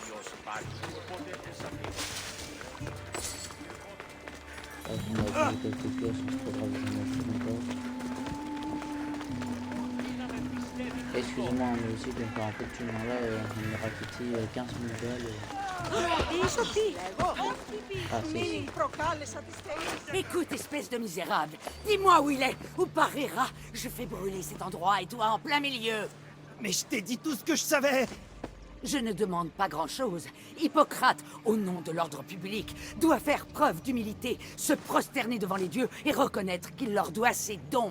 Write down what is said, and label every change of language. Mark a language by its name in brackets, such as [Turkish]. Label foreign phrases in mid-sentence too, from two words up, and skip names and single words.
[French] On a vu quelques pièces, c'est pas grave, j'en ai plus encore. Excusez-moi, mais aussi donc en fait tout le monde là, on m'a raquetté 15 000 balles. [Greek] Είσαι τι, [French] Ah c'est [Greek] μην προκάλεσα τις θείες. [French] Écoute, espèce de misérable, dis-moi où il est, ou pariera, je fais brûler cet endroit et toi en plein milieu. Mais je t'ai dit tout ce que je savais! Je ne demande pas grand-chose. Hippocrate, au nom de l'ordre public, doit faire preuve d'humilité, se prosterner devant les dieux et reconnaître qu'il leur doit ses dons.